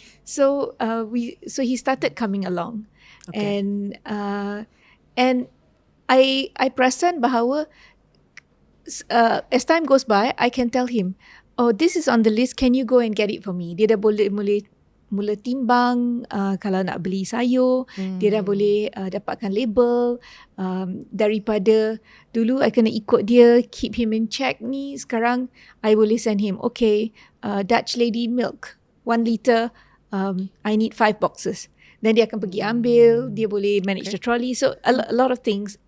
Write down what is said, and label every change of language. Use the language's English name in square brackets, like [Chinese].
[English] So he started coming along. And I [Malay] perasan bahawa [English] as time goes by, I can tell him, oh, this is on the list, can you go and get it for me? [Malay] Dia dah boleh mula timbang kalau nak beli sayur. Dia dah boleh dapatkan label. Daripada dulu [English] I [Malay] kena ikut dia, [English] keep him in check ni, [Malay] sekarang I boleh [English] send him, okay, Dutch Lady milk 1 liter, I need 5 boxes. Then [Malay] dia akan pergi ambil, dia boleh [English] manage the trolley. So a lot of things.